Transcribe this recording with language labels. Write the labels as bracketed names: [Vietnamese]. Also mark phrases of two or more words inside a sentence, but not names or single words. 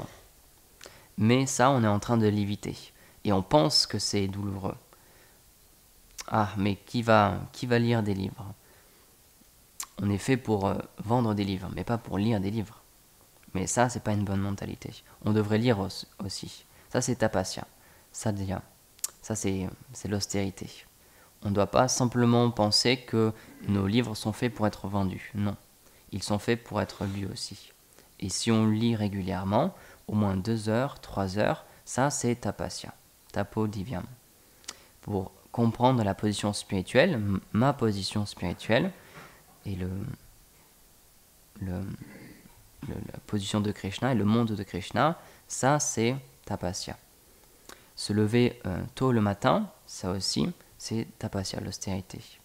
[French] Mais ça, on est en train de l'éviter, et on pense que c'est douloureux. Ah, mais qui va lire des livres? On est fait pour vendre des livres, mais pas pour lire des livres. Mais ça, c'est pas une bonne mentalité. On devrait lire aussi. Ça, c'est tapasya. Sadhya. Ça, c'est l'austérité. On ne doit pas simplement penser que nos livres sont faits pour être vendus. Non. Ils sont faits pour être lus aussi. Et si on lit régulièrement, au moins 2 heures, 3 heures, ça, c'est tapasya. [Sanskrit] तपो दिव्यम्. [French] Pour comprendre la position spirituelle, ma position spirituelle, et la position de Krishna et le monde de Krishna, ça c'est tapasya. Se lever tôt le matin, ça aussi c'est tapasya, l'austérité.